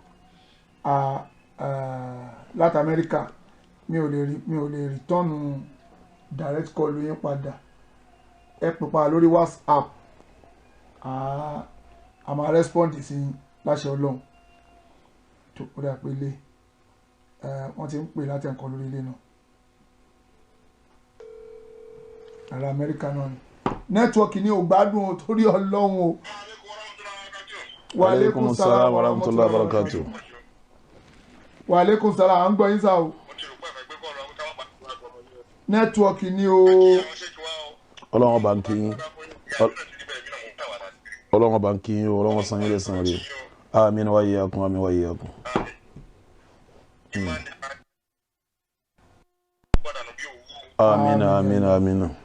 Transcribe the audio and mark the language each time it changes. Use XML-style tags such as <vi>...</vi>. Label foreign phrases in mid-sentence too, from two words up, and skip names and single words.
<yo>láti Amẹ́ríkà mi ò lè rìtọ́nù</yo> <en>direct call</en> <yo>lóyún padà ẹ pè padà lórí WhatsApp a máa respond sí láṣẹ Ọlọ́run tó ó dà pé ilé wọ́n ti ń pè láti ẹ̀kọ́ lórí ilé náà ará Amẹ́ríkà náà ni nẹ́tíwọ́ọ̀kì ní ò gbádùn torí Ọlọ́run o.</yo> <ar>وعليكم السلام ورحمة الله وبركاته. وعليكم السلام</ar> <yo>à ń gbọ́ yín sá o. nẹ́tíwọ́ọ̀kì ní o. Ọlọ́run bá ń kí yín Ọlọ́run bá ń kí yín Ọlọ́run san yín lẹ́san rẹ̀ àmín</yo> <ar>وإياكم</ar> <yo>àmín</yo> <ar>وإياكم.</ar> <yo>Àmín.</yo>